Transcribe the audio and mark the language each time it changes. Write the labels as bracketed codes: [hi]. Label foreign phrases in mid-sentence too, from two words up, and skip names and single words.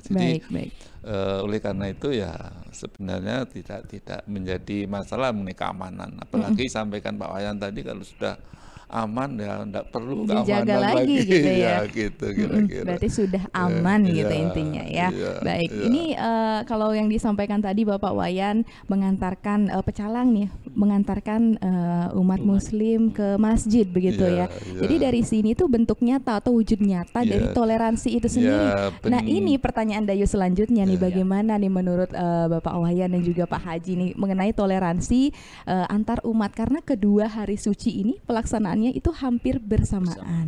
[id] Jadi oleh karena itu ya sebenarnya tidak menjadi masalah mengenai keamanan. Apalagi sampaikan Pak Wayan tadi, kalau sudah aman ya enggak perlu dijaga lagi gitu ya. Gitu kira-kira. Berarti sudah aman gitu intinya ya. Baik, ini kalau yang disampaikan tadi Bapak Wayan mengantarkan pecalang nih, mengantarkan umat Muslim ke masjid begitu ya. Jadi dari sini tuh bentuk nyata atau wujud nyata dari toleransi itu sendiri. Nah ini pertanyaan Dayu selanjutnya nih, bagaimana nih menurut Bapak Wayan dan juga Pak Haji nih mengenai toleransi antar umat, karena kedua hari suci ini pelaksanaan itu hampir bersamaan.